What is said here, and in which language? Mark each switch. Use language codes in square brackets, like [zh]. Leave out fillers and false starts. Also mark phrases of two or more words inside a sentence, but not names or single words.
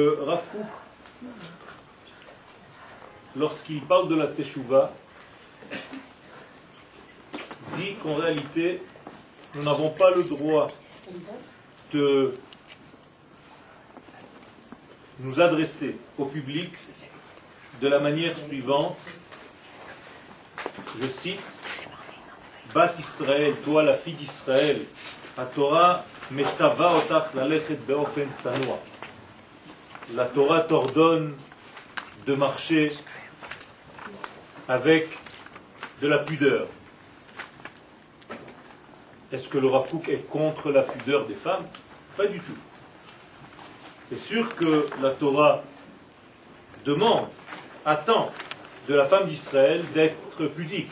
[fr] Rav Kook, lorsqu'il parle de la Teshuvah, dit qu'en réalité, nous n'avons pas le droit de nous adresser au public de la manière suivante. Je cite: [he] בת ישראל, [fr] toi la fille d'Israël, la [he] תורה מצווה אותך ללכת באופן צנוע. [fr] La Torah t'ordonne de marcher avec de la pudeur. Est-ce que le Rav Kook est contre la pudeur des femmes? Pas du tout. C'est sûr que la Torah demande, attend de la femme d'Israël d'être pudique.